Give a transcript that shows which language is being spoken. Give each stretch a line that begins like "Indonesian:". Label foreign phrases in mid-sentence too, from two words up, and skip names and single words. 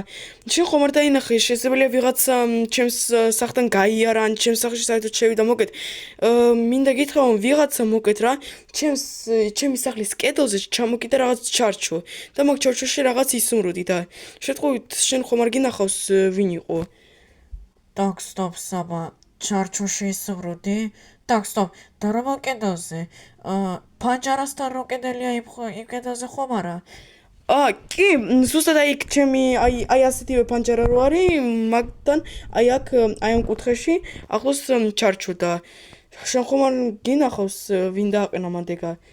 Georgian: შენ ხომ არ დაინახე შესაძლებელია ვიღაცა ჩემს სახლთან გაიარა ან ჩემს სახლში საერთოდ შევიდა მოკეთ. მინდა გითხრა რომ ვიღაცა მოკეთ რა ჩემი სახლის კედელზე ჩამოკიდა რაღაც ჩარჩო და მაგ ჩარჩოში რაღაც ისუმროდი და შეტყვით შენ ხომ არ გინახავს ვინ იყო?
Russian: так стоп
Georgian: საბა ჩარჩოში ისვროდი
Russian: так стоп
Georgian: და რა კედელზე პანჯარასთან რო კედელია იქ კედელზე ხომ არა? კი ზუსტად აი იქ ჩემი აი ასეთივე პანჯარა რო არის მაგთან აი აქ აი ამ კუთხეში ახლოს ჩარჩო და შენ ხომ არ გინახავს ვინ დააყენა მანდეგა?